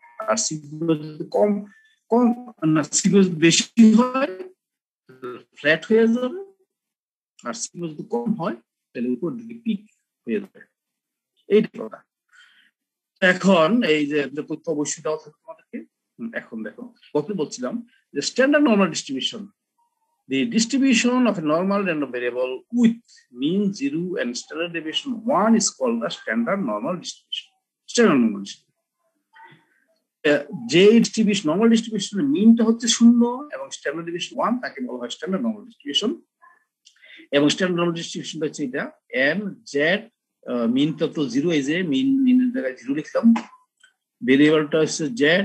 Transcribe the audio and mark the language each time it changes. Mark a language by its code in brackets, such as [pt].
[bn] আর sigma যদি কম না, sigma যদি বেশি হয় ফ্ল্যাট হয়ে যাবে, আর সিগমা যদি কম হয় তাহলে উপরের দিকে পিক হয়ে যাবে। এইটা কথা। এখন এই যে তথ্য অবশ্যই দেওয়া থাকবে তোমাদেরকে। এখন দেখো কত বলছিলাম যে standard normal distribution, [en] the distribution of a normal random variable with mean 0 and standard deviation 1 is called the standard normal distribution. Standard normal distribution. [bn] যে ডিস্ট্রিবিউশন নরমাল ডিস্ট্রিবিউশনের মিনটা হচ্ছে 0 এবং স্ট্যান্ডার্ড ডেভিয়েশন 1, তাকে বলা হয় স্ট্যান্ডার্ড নরমাল ডিস্ট্রিবিউশন। এবং standard normal ডিস্ট্রিবিউশনটা হচ্ছে এটা n z, মিনটা তো 0, এই যে মিনের জায়গায় 0 লিখলাম, ভেরিয়েবলটা হচ্ছে z,